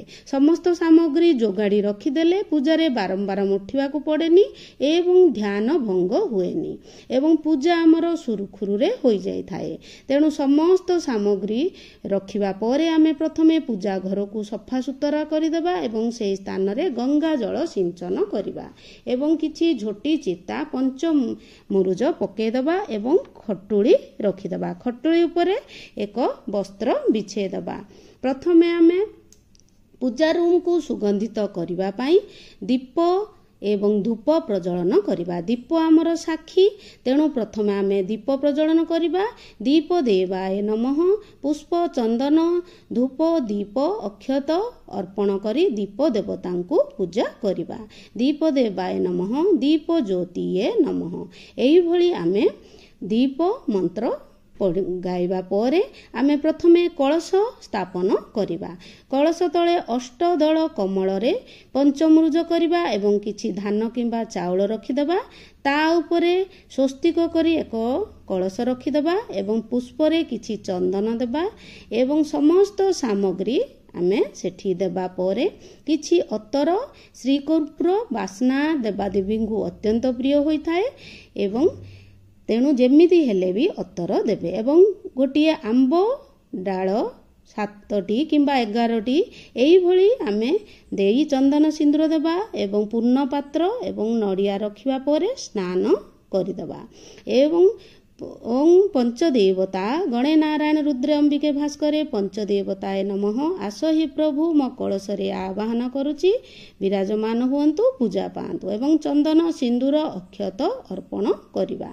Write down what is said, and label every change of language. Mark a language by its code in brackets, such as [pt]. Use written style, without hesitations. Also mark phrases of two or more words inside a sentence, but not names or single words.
[or] ସମସ୍ତ ସାମଗ୍ରୀ ଯୋଗାଡ଼ି ରଖିଦେଲେ ପୂଜାରେ ବାରମ୍ବାର ଉଠିବା କୁ ପଡ଼େନି ଏବଂ ଧ୍ୟାନ ଭଙ୍ଗ ହୁଏନି ଏବଂ ପୂଜା ଆମର ସୁରୁଖୁରୁରେ ହୋଇ ଯାଇଥାଏ। ତେଣୁ ସମସ୍ତ ସାମଗ୍ରୀ ରଖିବା ପରେ ଆମେ ପ୍ରଥମେ ପୂଜା ଘର କୁ ସଫା ସୁତୁରା କରିଦେବା ଏବଂ ସେ ସ୍ଥାନ ରେ ଗଙ୍ଗା ଜଳ ସିଞ୍ଚନ କରିବା ଏବଂ କିଛି ଝୋଟି ଚିତା ପଞ୍ଚ ମୁରୁଜ ପକେଇଦେବା ଏବଂ ଖଟୁଲି ରଖିଦେବା। ଖଟୁଲି ଉପରେ ଏକ ବସ୍ତ୍ର ବିଛେଇଦେବା। ପ୍ରଥମେ ଆମେ ପୂଜା ରୁମ କୁ ସୁଗନ୍ଧିତ କରିବା ପାଇଁ ଦୀପ ଏବଂ ଧୂପ ପ୍ରଜ୍ୱଳନ କରିବା। ଦୀପ ଆମର ସାକ୍ଷୀ ତେଣୁ ପ୍ରଥମେ ଆମେ ଦୀପ ପ୍ରଜ୍ୱଳନ କରିବା। [sa] दीप देवाय नमः [or] ପୁଷ୍ପ ଚନ୍ଦନ ଧୂପ ଦୀପ ଅକ୍ଷତ ଅର୍ପଣ କରି ଦୀପ ଦେବତାଙ୍କୁ ପୂଜା କରିବା। [sa] दीप देवाय नमः दीप ज्योतिये नमः [or] ଏହି ଭଳି ଆମେ ଦୀପ ମନ୍ତ୍ର ଗାଇବା ପରେ ଆମେ ପ୍ରଥମେ କଳସ ସ୍ଥାପନ କରିବା। କଳସ ତଳେ ଅଷ୍ଟଦଳ କମଳ ରେ ପଞ୍ଚମୁରୁଜ କରିବା ଏବଂ କିଛି ଧାନ କିମ୍ବା ଚାଉଳ ରଖିଦେବା। ତା ଉପରେ ସ୍ୱସ୍ତିକ କରି ଏକ କଳସ ରଖିଦେବା ଏବଂ ପୁଷ୍ପରେ କିଛି ଚନ୍ଦନ ଦେବା ଏବଂ ସମସ୍ତ ସାମଗ୍ରୀ ଆମେ ସେଠି ଦେବା ପରେ କିଛି ଅତର ଶ୍ରୀକର୍ପୂର ବାସ୍ନା ଦେବାଦେବୀଙ୍କୁ ଅତ୍ୟନ୍ତ ପ୍ରିୟ ହୋଇଥାଏ ଏବଂ ତେଣୁ ଯେମିତି ହେଲେ ବି ଅତର ଦେବେ ଏବଂ ଗୋଟିଏ ଆମ୍ବ ଡାଳ 7ଟି କିମ୍ବା 11ଟି ଏଇଭଳି ଆମେ ଦେଇ ଚନ୍ଦନ ସିନ୍ଦୁର ଦେବା ଏବଂ ପୂର୍ଣ୍ଣ ପାତ୍ର ଏବଂ ନଡ଼ିଆ ରଖିବା ପରେ ସ୍ନାନ କରିଦେବା ଏବଂ [sa] ଓಂ ପଞ୍ଚଦେବତା ଗଣେ ନାରାୟଣ ରୁଦ୍ରେ ଅମ୍ବିକେ ଭାସ୍କରେ ପଞ୍ଚଦେବତାଏ ନମଃ [or] ଆସ ହି ପ୍ରଭୁ ମୋ କଳସରେ ଆବାହନ କରୁଛି ବିରାଜମାନ ହୁଅନ୍ତୁ ପୂଜା ପାଆନ୍ତୁ ଏବଂ ଚନ୍ଦନ ସିନ୍ଦୁର ଅକ୍ଷତ ଅର୍ପଣ କରିବା।